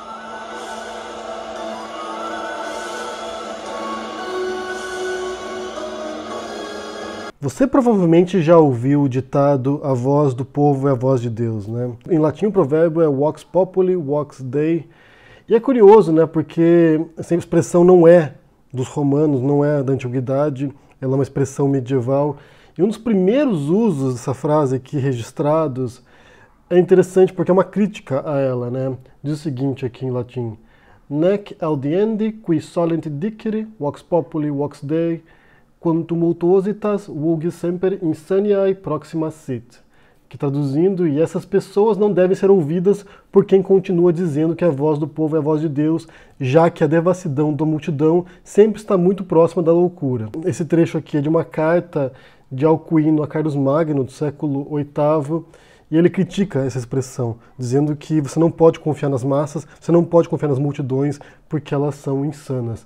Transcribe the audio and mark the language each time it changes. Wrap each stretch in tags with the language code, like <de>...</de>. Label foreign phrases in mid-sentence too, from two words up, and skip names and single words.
<pt>Você provavelmente já ouviu o ditado "a voz do povo é a voz de Deus", né? Em latim o provérbio é</pt> <la>"vox populi, vox Dei".</la> <pt>E é curioso, né? Porque essa expressão não é dos romanos, não é da antiguidade, ela é uma expressão medieval. E um dos primeiros usos dessa frase aqui registrados é interessante porque é uma crítica a ela, né? Diz o seguinte aqui em latim:</pt> <la>"Nec audiendi qui solent dicere, vox populi, vox Dei, quam tumultuositas vulgi semper insaniae proxima sit",</la> <pt>que traduzindo, e essas pessoas não devem ser ouvidas por quem continua dizendo que a voz do povo é a voz de Deus, já que a devassidão da multidão sempre está muito próxima da loucura. Esse trecho aqui é de uma carta de Alcuino a Carlos Magno, do século VIII, e ele critica essa expressão, dizendo que você não pode confiar nas massas, você não pode confiar nas multidões, porque elas são insanas.</pt>